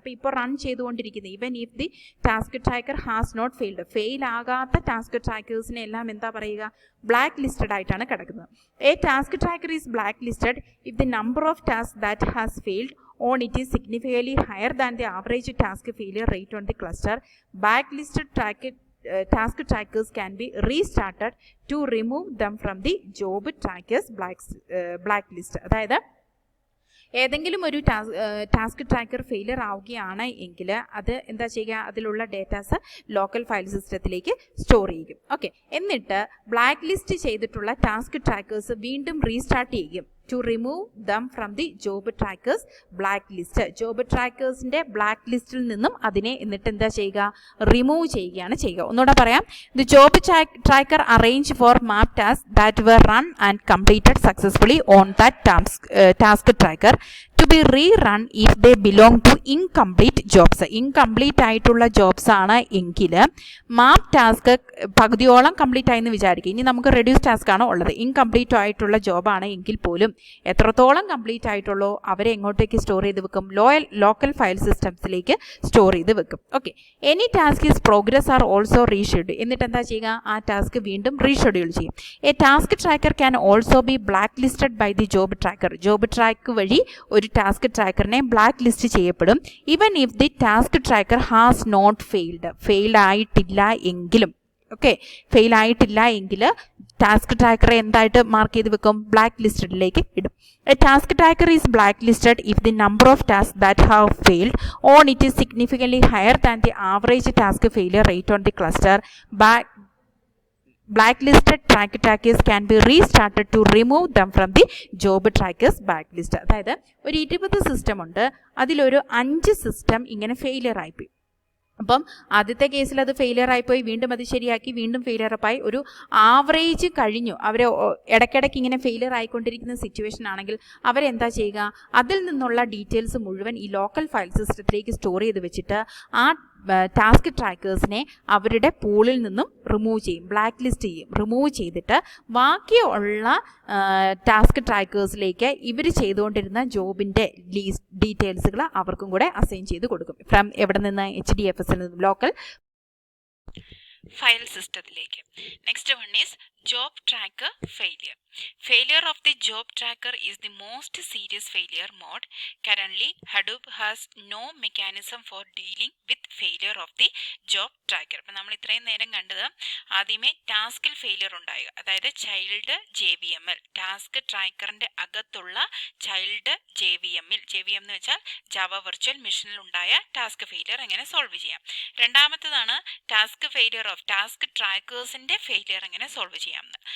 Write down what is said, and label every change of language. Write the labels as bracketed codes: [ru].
[ml] അപ്പോൾ ഇപ്പോൾ റൺ ചെയ്തുകൊണ്ടിരിക്കുന്നത് [en] even if the task tracker has not failed, [ml] fail ആകാത്ത ടാസ്ക് ട്രാക്കേഴ്സിനെ എല്ലാം എന്താ പറയുക, ബ്ലാക്ക് ലിസ്റ്റഡ് ആയിട്ടാണ് കിടക്കുന്നത്. [en] A task tracker is blacklisted if the number of task that has failed on it is significantly higher than the average task failure rate on the cluster. Blacklisted task trackers can be restarted to remove them from the job trackers blacklist. [ml] അതായത് ഏതെങ്കിലും ഒരു task tracker failure ആവുകയാണ് എങ്കിൽ അത് എന്താ ചെയ്യുക, അതിലുള്ള datas local file സിസ്റ്റത്തിലേക്ക് സ്റ്റോർ ചെയ്യും. ഓക്കെ, എന്നിട്ട് ബ്ലാക്ക് ലിസ്റ്റ് ചെയ്തിട്ടുള്ള ടാസ്ക് ട്രാക്കേഴ്സ് വീണ്ടും റീസ്റ്റാർട്ട് ചെയ്യും [en] to remove them from the job trackers blacklist. [ml] Job ട്രാക്കേഴ്സിൻ്റെ black ലിസ്റ്റിൽ നിന്നും അതിനെ എന്നിട്ട് എന്താ ചെയ്യുക, റിമൂവ് ചെയ്യുകയാണ് ചെയ്യുക. ഒന്നുകൂടെ പറയാം, [en] The job tracker arrange for map task that were run and completed successfully on that task tracker to be rerun if they belong to incomplete jobs. [ml] Incomplete ആയിട്ടുള്ള ജോബ്സ് ആണ് എങ്കിൽ മാപ്പ് ടാസ്ക് പകുതിയോളം കംപ്ലീറ്റ് ആയെന്ന് വിചാരിക്കുക. ഇനി നമുക്ക് റെഡ്യൂസ് ടാസ്ക് ആണ് ഉള്ളത്, ഇൻകംപ്ലീറ്റ് ആയിട്ടുള്ള ജോബാണ് എങ്കിൽ പോലും എത്രത്തോളം കംപ്ലീറ്റ് ആയിട്ടുള്ളോ അവരെ എങ്ങോട്ടേക്ക് സ്റ്റോർ ചെയ്ത് വെക്കും, ലോക്കൽ ഫയൽ സിസ്റ്റംസിലേക്ക് സ്റ്റോർ ചെയ്ത് വെക്കും. Okay, [en] Any task is progress are also reschedule. [ml] എന്നിട്ട് എന്താ ചെയ്യുക, ആ ടാസ്ക് വീണ്ടും റീഷെഡ്യൂൾ ചെയ്യും. [en] A task tracker can also be blacklisted by the job tracker. [ml] Job track വഴി ഒരു ടാസ്ക് ട്രാക്കറിനെ ബ്ലാക്ക് ലിസ്റ്റ് ചെയ്യപ്പെടും [en] Even if the task tracker has not failed. [ml] Fail ആയിട്ടില്ല എങ്കിലും, ഓക്കെ, ഫെയിൽ ആയിട്ടില്ല എങ്കിൽ ടാസ്ക് ട്രാക്കറെ എന്തായിട്ട് മാർക്ക് ചെയ്ത് വെക്കും, ബ്ലാക്ക് ലിസ്റ്റഡിലേക്ക് ഇടും. [en] A task tracker is blacklisted if the number of task that have failed on it is significantly higher than the average task failure rate on the cluster. Blacklisted trackers can be restarted to remove them from the job trackers blacklist. [ml] അതായത് ഒരു 20 system ഉണ്ട്, അതിലൊരു 5 system ഇങ്ങനെ failure ആയിപ്പോയി. അപ്പം ആദ്യത്തെ കേസിൽ അത് ഫെയിലിയർ ആയിപ്പോയി, വീണ്ടും അത് ശരിയാക്കി, വീണ്ടും ഫെയിലിയർ ആയി, ഒരു ആവറേജ് കഴിഞ്ഞു. അവർ ഇടയ്ക്കിടയ്ക്ക് ഇങ്ങനെ ഫെയിലിയർ ആയിക്കൊണ്ടിരിക്കുന്ന സിറ്റുവേഷൻ ആണെങ്കിൽ അവരെന്താ ചെയ്യുക, അതിൽ നിന്നുള്ള ഡീറ്റെയിൽസ് മുഴുവൻ ഈ ലോക്കൽ ഫയൽ സിസ്റ്റത്തിലേക്ക് സ്റ്റോർ ചെയ്ത് വെച്ചിട്ട് ആ ടാസ്ക് ട്രാക്കേഴ്സിനെ അവരുടെ പൂളിൽ നിന്നും റിമൂവ് ചെയ്യും, ബ്ലാക്ക് ലിസ്റ്റ് ചെയ്യും. റിമൂവ് ചെയ്തിട്ട് ബാക്കിയുള്ള ടാസ്ക് ട്രാക്കേഴ്സിലേക്ക് ഇവർ ചെയ്തുകൊണ്ടിരുന്ന ജോബിൻ്റെ ഡീറ്റെയിൽസുകൾ അവർക്കും കൂടെ അസൈൻ ചെയ്ത് കൊടുക്കും. ഫ്രം എവിടെ നിന്ന്? HDFS നിന്നും, ലോക്കൽ ഫയൽ സിസ്റ്റത്തിലേക്ക്. [en] Next one is job tracker failure. Failure of the job tracker is the most serious failure mode. Currently, Hadoop has no mechanism for dealing with failure of the job tracker. [ml] അപ്പോൾ നമ്മൾ ഇത്രയും നേരം കണ്ടത് ആദ്യമേ ടാസ്കിൽ failure ഉണ്ടാവുക, അതായത് child JVMൽ, task ട്രാക്കറിൻ്റെ അകത്തുള്ള ചൈൽഡ് JVMൽ, JVM എന്ന് വെച്ചാൽ ജാവ വെർച്വൽ മെഷീനിൽ ഉണ്ടായ ടാസ്ക് ഫെയിലിയർ എങ്ങനെ സോൾവ് ചെയ്യാം. രണ്ടാമത്തേതാണ് task failure of task ട്രാക്കേഴ്സിൻ്റെ failure എങ്ങനെ സോൾവ് ചെയ്യാം.